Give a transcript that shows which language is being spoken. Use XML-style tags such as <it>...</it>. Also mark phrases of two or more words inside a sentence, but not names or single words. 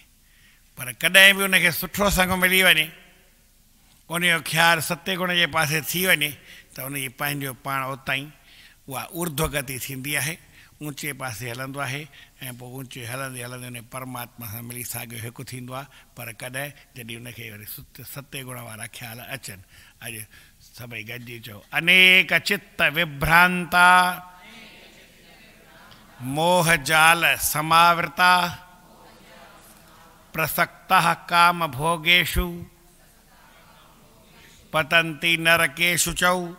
<sd>पर कॾहिं बि उनखे सुठो संग मिली वञे, उनजो ख़्यालु सते गुण जे पासे थी वञे त उनजी पंहिंजो पाण उतां ई उहा ऊर्ध्वगति थींदी आहे, ऊचे पासे हलंदो आहे, ऐं पोइ ऊचे हलंदे हलंदे उन परमात्मा सां मिली साॻियो हिकु थींदो आहे। पर कॾहिं जॾहिं उनखे वरी सते गुण वारा ख़्याल अचनि। अॼु सभई गॾिजी चओ,</sd> <sa>अनेक चित्त विभ्रांता मोह जाल समावृता प्रसक्ता काम भोगेषु पतन्ति नरकेषु चौ।</sa>